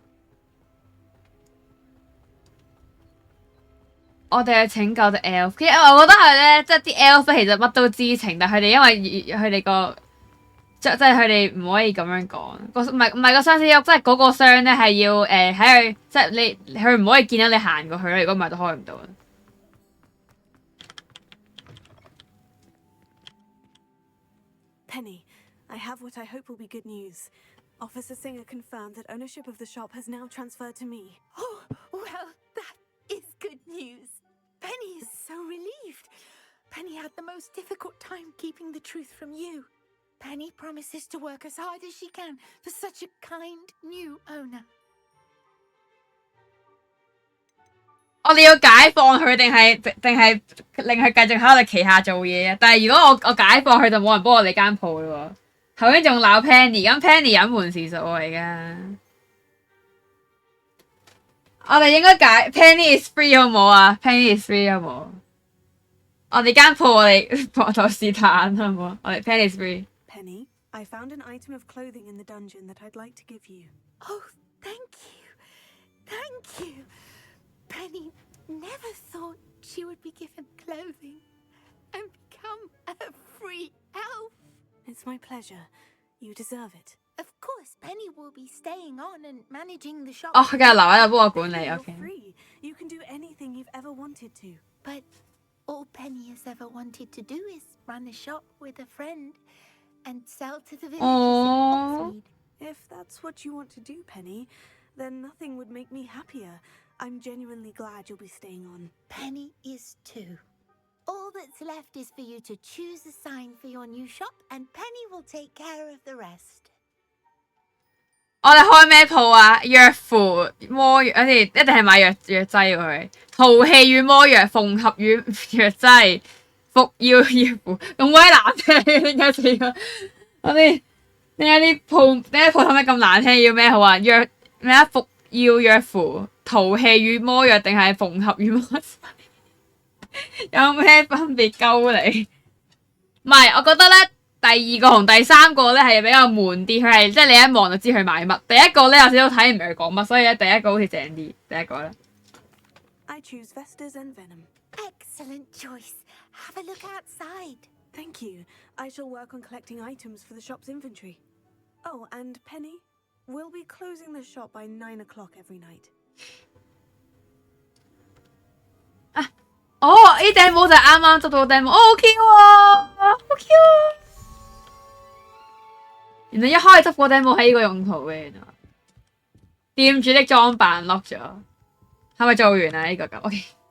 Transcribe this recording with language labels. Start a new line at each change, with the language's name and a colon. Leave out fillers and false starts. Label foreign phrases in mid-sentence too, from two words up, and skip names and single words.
Cantonese: 我哋去拯救隻 elf， 其實我覺得係咧，即係啲 elf 其實乜都知情，但係佢哋因為佢哋個。即係佢哋唔可以咁樣講，唔係個相思屋，即係嗰個箱咧係要喺佢，即係佢唔可以見到你行過去咯，如果唔係都開唔到。
English: Penny, I have what I hope will be good news. Officer Singer confirmed that ownership of the shop has now transferred to me. Oh, well, that is good news. Penny is so relieved. Penny had the most difficult time keeping the truth from you. Penny promises to work as hard as she can for such a kind new owner.
Cantonese: 我哋要解放佢定係令佢繼續喺我哋旗下做嘢啊？但係如果我解放佢就冇人幫我哋間鋪咯喎。頭先仲鬧 Penny， 咁 Penny 隱瞞事實喎而家。我哋應該解
English: Penny is free
Cantonese: 好冇啊 ？
English: Penny is free
Cantonese: 好冇？我哋間鋪我哋搏到是但好冇？我哋
English: Penny is free。 Penny, I found an item of clothing in the dungeon that I'd like to give you. Oh, thank you. Thank you. Penny never thought she would be given clothing and become a free elf. It's my pleasure. You deserve it. Of course, Penny will be staying on and managing the shop.
Cantonese: 哦，佢繼續留喺度幫我管理
English: You're ，OK。 free. You can do anything you've ever wanted to. But all Penny has ever wanted to do is run a shop with a friend and sell to the villagers in Oxford. If that's what you want to do, Penny, then nothing would make me happier. I'm genuinely glad you'll be staying on. Penny is too. All that's left is for you to choose a sign for your new shop, and Penny will take care of the rest.
Cantonese: 我哋開咩鋪啊？藥符魔藥，我哋一定係買藥劑喎。淘氣與魔藥，縫合與藥劑，服藥藥符，咁鬼難聽，點解四個？我哋點解啲鋪頭咩咁難聽？要咩好啊？藥咩啊？服藥藥符。淘氣與魔藥定係縫合與魔劑有咩分別鳩你？唔係，我覺得咧第二個同第三個咧係比較悶啲，佢係即係你一望就知佢買乜。第一個咧有少少睇唔明佢講乜，所以咧第一個好似正啲。第一個咧。
English: I choose Vestas and Venom. Excellent choice. Have a look outside. Thank you. I shall work on collecting items for the shop's inventory. Oh, and Penny, we'll be closing the shop by 9 o'clock every night.
Cantonese: 哦，呢頂帽就係啱啱執到頂帽，哦好 Q 啊，好 Q 啊！原來一開始執嗰頂帽係呢個用途嘅，原來店主的裝扮 lock 咗，係咪做完啊？呢個咁 OK。